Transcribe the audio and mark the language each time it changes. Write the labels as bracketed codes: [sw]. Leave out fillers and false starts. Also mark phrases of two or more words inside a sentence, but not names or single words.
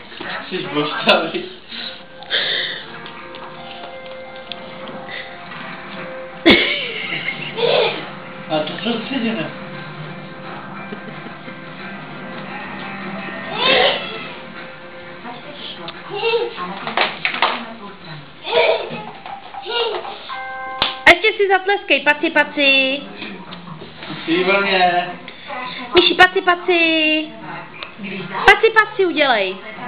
[cs] Jsi božkavý. A to soustředěné. A ještě si zatleskej, paci, paci. Výborně. Myši, paci, paci. Paci, paci udělej.